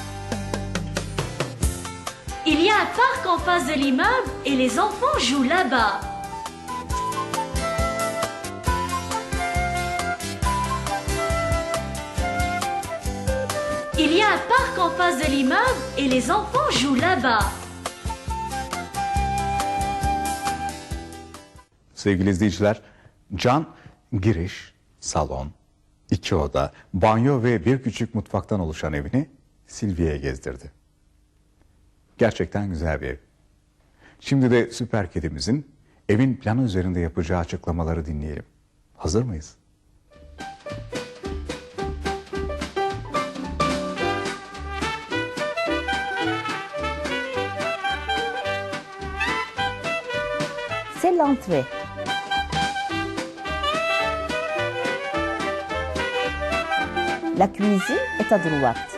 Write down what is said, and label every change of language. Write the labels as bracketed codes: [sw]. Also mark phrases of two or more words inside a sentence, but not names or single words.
[fr] Il y a un parc en face de l'immeuble et les enfants jouent là-bas. Il y a un parc en face de l'immeuble et les enfants jouent là-bas. [tr] Sevgili izleyiciler, Can giriş, salon, 2 oda, banyo ve bir küçük mutfaktan oluşan evini Sylvie'ye gezdirdi. Gerçekten güzel bir ev. Şimdi de süper kedimizin evin planı üzerinde yapacağı açıklamaları dinleyelim. Hazır mıyız? [fr] C'est l'entrée. La cuisine est à droite.